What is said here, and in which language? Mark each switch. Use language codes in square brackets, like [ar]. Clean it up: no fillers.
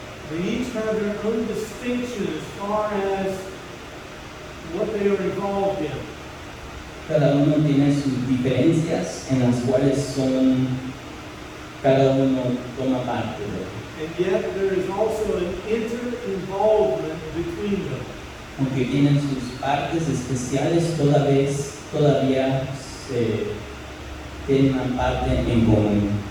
[en] They each have their own distinction as far as what they are involved in. [es] Cada uno tiene sus diferencias en las cuales cada uno toma parte de. [en] And yet there is also an inter-involvement between them. [es] Aunque tienen sus partes especiales, todavía tienen una parte en común.